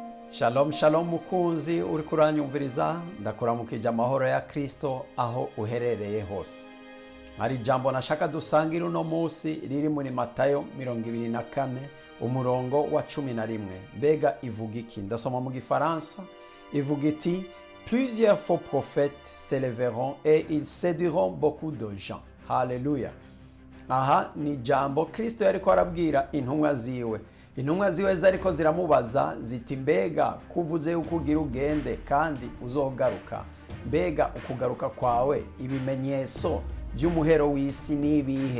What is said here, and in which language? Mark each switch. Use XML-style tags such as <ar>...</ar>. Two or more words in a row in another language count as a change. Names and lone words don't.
<rn>Shalom shalom mukunzi uri kuranyumviriza ndakuramukije amahoro ya Kristo aho uherereye hose. Hari jambo nashaka dusangira uno munsi riri muri Matayo 24 umurongo wa 11. Mbega ivuga iki? Ndasoma mu Gifaransa. Ivuga iti</rn> <fr>plusieurs faux prophètes s'élèveront et ils séduiront beaucoup de gens.</fr> <rn>Hallelujah. Aha ni jambo Kristo yariko arabwira intumwa ziwe. Intumwa ziwe zariko ziramubaza ziti mbega kuvuze yuko ugira ugende kandi uzogaruka. Mbega ukugaruka kwawe ibimenyetso vy'umuhero w'isi nibihe?</rn>